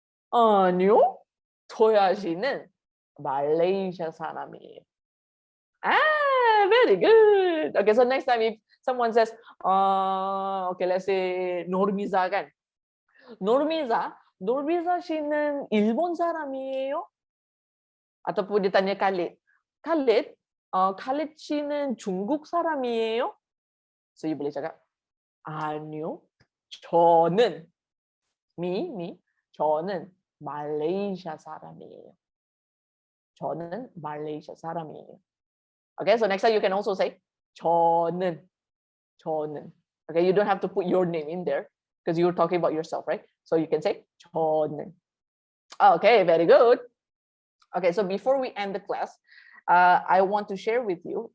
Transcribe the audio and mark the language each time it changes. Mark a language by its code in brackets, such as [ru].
[ko] 아니요. 토야 씨는 말레이시아 사람이에요. [en] Ah, very good. Okay, so next time if someone says, okay, let's say Nurmiza kan. [ko] Nurmiza 씨는 일본 사람이에요? [ms] ataupun dia tanya [ko] Khalid, Khalid 씨는 중국 사람이에요? [en] So you [ms] boleh cakap, [ko] 아니요, 저는 저는 말레이시아 사람이에요. 저는 말레이시아 사람이에요. [en] Okay, so next time you can also say 저는. Okay, you don't have to put your name in there because you're talking about yourself, right? So you can say 저는. Okay, very good. Okay, so before we end the class, I want to share with you.